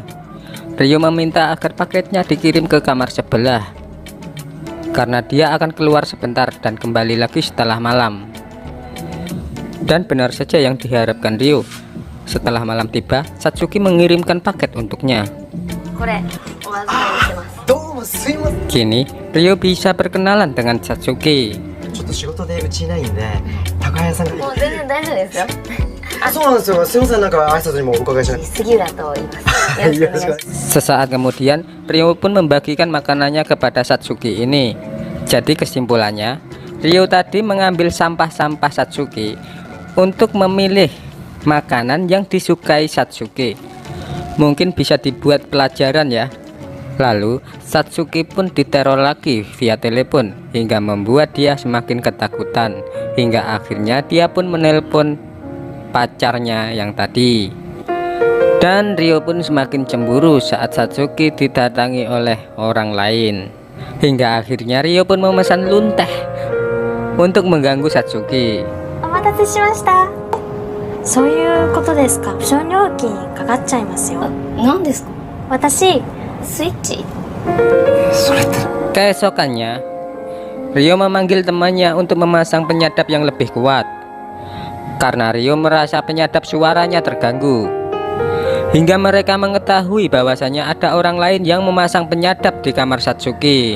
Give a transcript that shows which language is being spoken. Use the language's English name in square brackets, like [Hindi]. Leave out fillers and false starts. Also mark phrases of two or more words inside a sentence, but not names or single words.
[Indonesian] Ryo meminta agar paketnya dikirim ke kamar sebelah karena dia akan keluar sebentar dan kembali lagi setelah malam. Dan benar saja yang diharapkan Ryo. Setelah malam tiba, Satsuki mengirimkan paket untuknya. Kini Ryo bisa berkenalan dengan Satsuki. [Japanese] ちょっと仕事でうちいないんで、高谷さんが。もう全然大丈夫ですよ。あ、そうなんですよ。すみません、なんか挨拶にもお伺いしない。杉浦と言います。よろしくお願いします。 [Indonesian] Sesaat kemudian Ryo pun membagikan makanannya kepada Satsuki ini. Jadi kesimpulannya, Ryo tadi mengambil sampah-sampah Satsuki untuk memilih makanan yang disukai Satsuki. Mungkin bisa dibuat pelajaran ya. Lalu Satsuki pun diteror lagi via telepon hingga membuat dia semakin ketakutan, hingga akhirnya dia pun menelpon pacarnya yang tadi. Dan Ryo pun semakin cemburu saat Satsuki didatangi oleh orang lain, hingga akhirnya Ryo pun memesan lunteh untuk mengganggu Satsuki. [Japanese] お待たせしました。そういうことですか。保証料金かかっちゃいますよ。何ですか？私、スイッチ？ [Indonesian] Keesokannya Ryo memanggil temannya untuk memasang penyadap yang lebih kuat, karena Ryo merasa penyadap suaranya terganggu. Hingga mereka mengetahui bahwasanya ada orang lain yang memasang penyadap di kamar Satsuki.